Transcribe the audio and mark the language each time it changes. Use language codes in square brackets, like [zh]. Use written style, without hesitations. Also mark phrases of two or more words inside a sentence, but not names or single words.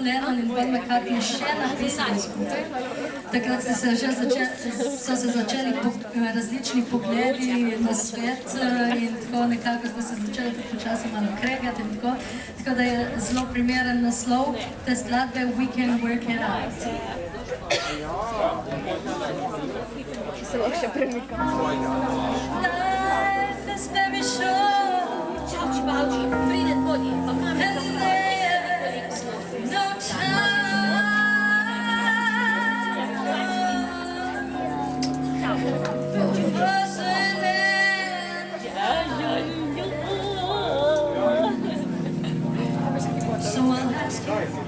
[sl] Lennon in Paul McCartney še napisali skupaj. Takrat so se začeli različni pogledi na svet in tako nekako smo se začeli tudi počasi malo kregati in tako. Tako da je zelo primeren naslov te skladbe We Can Work It Out. Se lahko še premikam. [en] Life is very short. [sl] Pride bolje, pa kam je to? [en] No time. So I'll ask you,